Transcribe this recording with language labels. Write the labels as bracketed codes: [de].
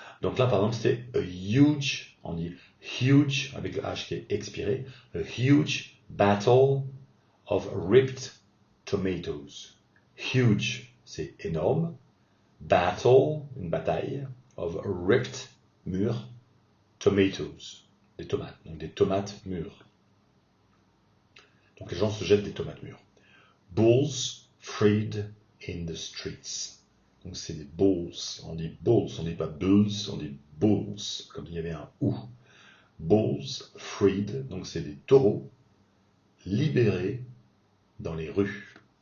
[fr] Donc là, par exemple, c'était a huge, on dit huge avec le H qui est expiré, [en] a huge battle of ripped tomatoes. [fr] Huge, c'est énorme. Battle, une bataille, of ripped, mûr, tomatoes, des tomates, donc des tomates mûres. Donc les gens se jettent des tomates mûres. [en] Bulls freed in the streets. [fr] Donc c'est des bulls, on dit pas bulls, on dit bulls, comme il y avait un ou. [en] Bulls freed, [fr] donc c'est des taureaux libérés dans les rues.